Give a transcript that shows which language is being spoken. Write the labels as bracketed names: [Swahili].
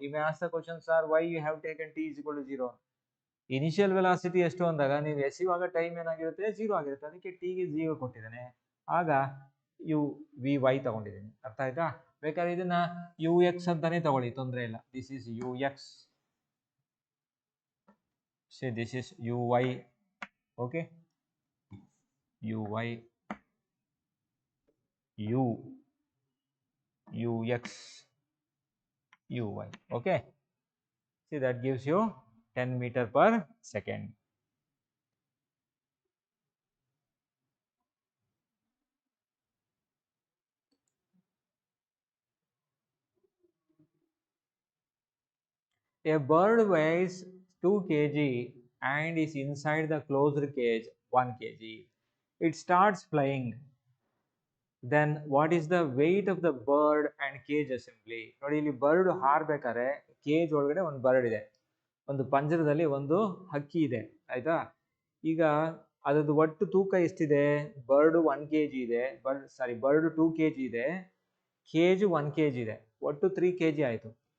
[English] You may ask the question, sir, why you have taken t is equal to 0? [Kannada] Initial velocity ಎಷ್ಟು ಅಂದಾಗ ನೀವು ಎಸೆಯುವಾಗ time ಏನಾಗಿರುತ್ತೆ, 0 ಆಗಿರುತ್ತೆ. ಅದಕ್ಕೆ ಟಿಗೆ 0 ಕೊಟ್ಟಿದ್ದಾನೆ, ಆಗ ಯು ವಿ ವೈ ತಗೊಂಡಿದ್ದೀನಿ. ಅರ್ಥ ಆಯ್ತಾ? ಬೇಕಾದ್ರೆ ಇದನ್ನ ಯು ಎಕ್ಸ್ ಅಂತಾನೆ ತಗೊಳ್ಳಿ, ತೊಂದರೆ ಇಲ್ಲ. [English] This is U X, say this is U Y. Okay, U Y, U X, U Y. Okay, see that gives you 10 meter per second. A bird weighs 2 kg and is inside the closed cage 1 kg. It starts flying. Then what is the weight of the bird and cage assembly? [Kannada] ನೋಡಿ, ಇಲ್ಲಿ bird ಹಾರಬೇಕಾದ್ರೆ cage ಒಳಗಡೆ ಒಂದು bird ಇದೆ, ಒಂದು ಪಂಜರದಲ್ಲಿ ಒಂದು ಹಕ್ಕಿ ಇದೆ. ಆಯ್ತಾ? ಈಗ ಅದರದ್ದು ಒಟ್ಟು ತೂಕ ಎಷ್ಟಿದೆ? ಬರ್ಡ್ 1 kg ಇದೆ, ಬರ್ಡ್ 2 kg ಇದೆ, ಕೇಜ್ 1 kg ಇದೆ, ಒಟ್ಟು 3 kg ಆಯಿತು.